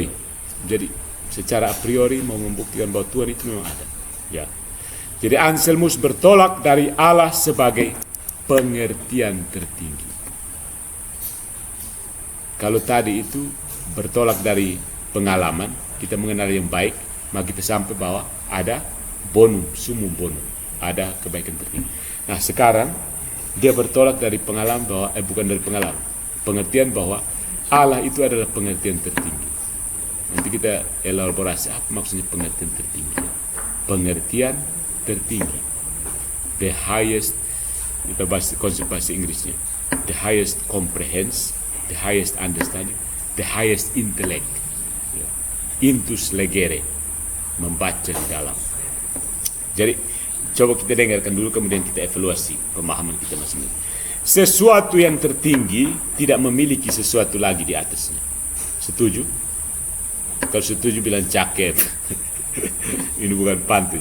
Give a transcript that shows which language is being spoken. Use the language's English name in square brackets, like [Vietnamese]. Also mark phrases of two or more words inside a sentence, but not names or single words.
[Indonesian] Jadi secara a priori mau membuktikan bahwa Tuhan itu memang ada. Ya. Jadi Anselmus bertolak dari Allah sebagai pengertian tertinggi. Kalau tadi itu bertolak dari pengalaman, kita mengenal yang baik, maka kita sampai bahwa ada [Latin] bonum, sumum bonum, [Indonesian] ada kebaikan tertinggi. Nah sekarang dia bertolak dari pengalaman bahwa bukan dari pengalaman, pengertian bahwa Allah itu adalah pengertian tertinggi. Nanti kita elaborasi apa maksudnya pengertian tertinggi. Pengertian tertinggi, [English] the highest, [Indonesian] itu konsep bahasa Inggrisnya, [English] the highest comprehension, the highest understanding, the highest intellect, [Latin] intus legere, [Indonesian] membaca di dalam. Jadi coba kita dengarkan dulu, kemudian kita evaluasi pemahaman kita masing-masing. Sesuatu yang tertinggi tidak memiliki sesuatu lagi di atasnya. Setuju? Kalau setuju bilang cakep. Ini bukan pantun.